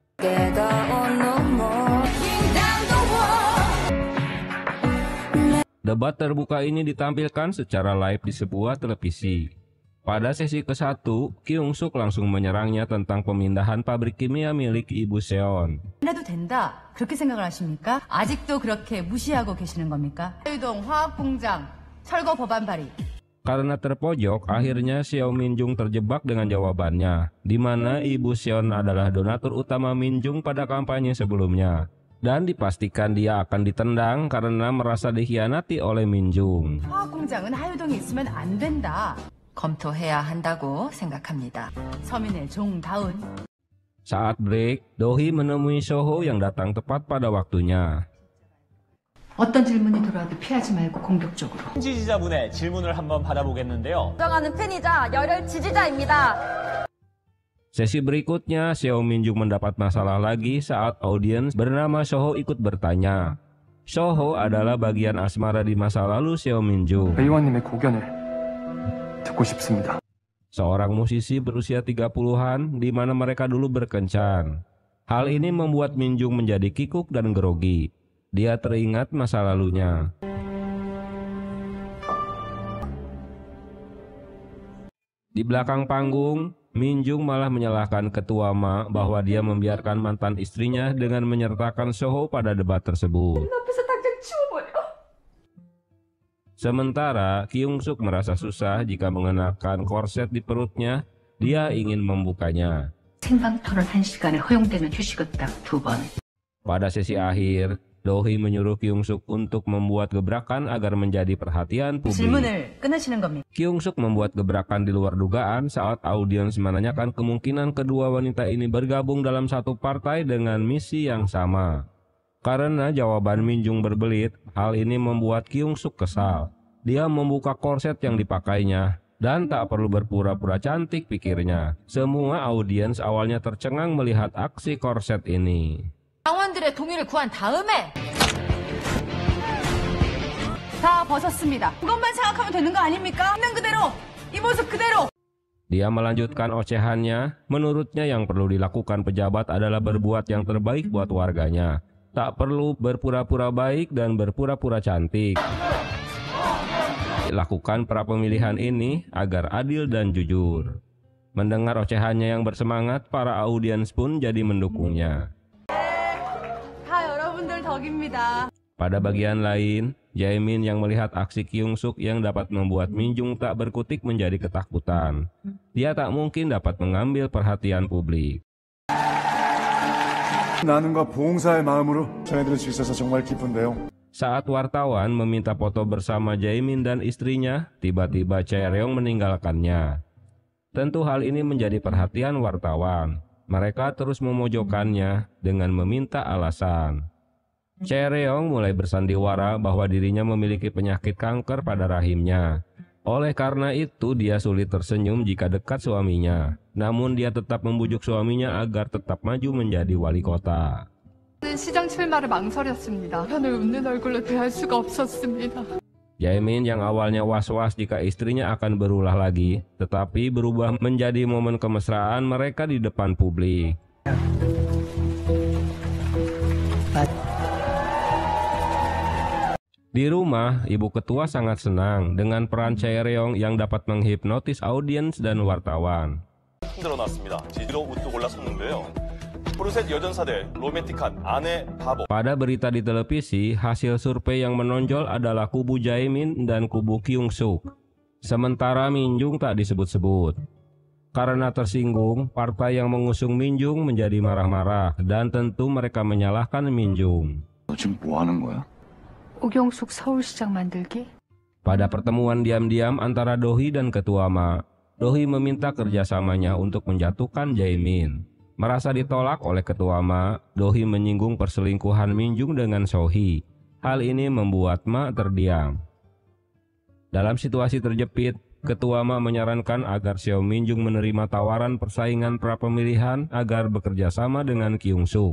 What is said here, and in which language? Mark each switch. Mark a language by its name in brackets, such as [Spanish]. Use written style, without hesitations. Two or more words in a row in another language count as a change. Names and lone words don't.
[Indonesian] Debat terbuka ini ditampilkan secara live di sebuah televisi. Pada sesi ke-1, Kyung-suk langsung menyerangnya tentang pemindahan pabrik kimia milik Ibu Seon. [Korean] 해도 된다. 그렇게 생각을 하십니까? 아직도 그렇게 무시하고 계시는 겁니까? 하유동 화학공장 철거 법안 발의. [Indonesian] Karena terpojok, akhirnya Seo Min-jung terjebak dengan jawabannya, di mana Ibu Seon adalah donatur utama Min-jung pada kampanye sebelumnya. Dan dipastikan dia akan ditendang karena merasa dikhianati oleh Min-jung. [Korean] 화학공장은 하유동에 있으면 안 된다. 검토해야 한다고 생각합니다. 서민의 종다운. [Indonesian] Saat break, Do-hee menemui Soho yang datang tepat pada waktunya. [Korean] 어떤 질문이 들어와도 피하지 말고 공격적으로. 지지자분의 질문을 한번 받아보겠는데요. 인정하는 팬이자 열혈 지지자입니다. [Indonesian] Sesi berikutnya, Seo Min-jung mendapat masalah lagi saat audiens bernama Soho ikut bertanya. Soho adalah bagian asmara di masa lalu Seo Min-jung. [Korean] 의원님의 고견을 듣고 싶습니다. [Indonesian] Seorang musisi berusia 30-an di mana mereka dulu berkencan. Hal ini membuat Min-jung menjadi kikuk dan grogi. Dia teringat masa lalunya. Di belakang panggung, Min-jung malah menyalahkan ketua Ma bahwa dia membiarkan mantan istrinya dengan menyertakan Soho pada debat tersebut. Sementara Kyung-suk merasa susah jika mengenakan korset di perutnya, dia ingin membukanya. [Korean] 생방토론 1시간에 허용되는 휴식은 딱 2번. [Indonesian] Pada sesi akhir, Do-hee menyuruh Kyung-suk untuk membuat gebrakan agar menjadi perhatian publik. [Korean] 질문을 끊으시는 겁니까? [Indonesian] Kyung-suk membuat gebrakan di luar dugaan saat audiens menanyakan kemungkinan kedua wanita ini bergabung dalam satu partai dengan misi yang sama. Karena jawaban Min-jung berbelit, hal ini membuat Kyung-suk kesal. Dia membuka korset yang dipakainya, dan tak perlu berpura-pura cantik pikirnya. Semua audiens awalnya tercengang melihat aksi korset ini. [Korean] 당원들의 동의를 구한 다음에 다 벗었습니다. 그것만 생각하면 되는 거 아닙니까? 있는 그대로, 이 모습 그대로. [Indonesian] Dia melanjutkan ocehannya, menurutnya yang perlu dilakukan pejabat adalah berbuat yang terbaik buat warganya. Tak perlu berpura-pura baik dan berpura-pura cantik. Lakukan pra pemilihan ini agar adil dan jujur. Mendengar ocehannya yang bersemangat, para audiens pun jadi mendukungnya. [Korean] 다 여러분들 덕입니다. [Indonesian] Pada bagian lain, Jae-min yang melihat aksi Kyung-suk yang dapat membuat Min-jung tak berkutik menjadi ketakutan. Dia tak mungkin dapat mengambil perhatian publik. [Korean] 나눔과 봉사의 마음으로 전해드릴 수 있어서 정말 기쁜데요. [Indonesian] Saat wartawan meminta foto bersama Jae-min dan istrinya, tiba-tiba Chae-ryong meninggalkannya. Tentu hal ini menjadi perhatian wartawan. Mereka terus memojokkannya dengan meminta alasan. Chae-ryong mulai bersandiwara bahwa dirinya memiliki penyakit kanker pada rahimnya. Oleh karena itu dia sulit tersenyum jika dekat suaminya. Namun dia tetap membujuk suaminya agar tetap maju menjadi wali kota. [Korean] 시장 출마를 망설였습니다. 편을 웃는 얼굴로 대할 수가 없었습니다. [Indonesian] Jae-min yang awalnya was-was jika istrinya akan berulah lagi, tetapi berubah menjadi momen kemesraan mereka di depan publik. Di rumah, ibu ketua sangat senang dengan peran Chae-ryong yang dapat menghipnotis audiens dan wartawan. [Korean] 흔들어놨습니다. 지지로 우뚝 올라섰는데요. 포르셋 여전사들 로맨틱한 아내 바보. [Indonesian] Pada berita di televisi, hasil survei yang menonjol adalah kubu Jae-min dan kubu Kyung-suk. Sementara Min-jung tak disebut-sebut. Karena tersinggung, partai yang mengusung Min-jung menjadi marah-marah dan tentu mereka menyalahkan Min-jung. [Korean] 너 지금 뭐 하는 거야? 오경숙 서울시장 만들기? [Indonesian] Pada pertemuan diam-diam antara Dohee dan Ketua Ma, Dohee meminta kerjasamanya untuk menjatuhkan Jae-min. Merasa ditolak oleh Ketua Ma, Dohee menyinggung perselingkuhan Min-jung dengan Sohee. Hal ini membuat Ma terdiam. Dalam situasi terjepit, Ketua Ma menyarankan agar Seo Min-jung menerima tawaran persaingan pra-pemilihan agar bekerja sama dengan Kyung-suk.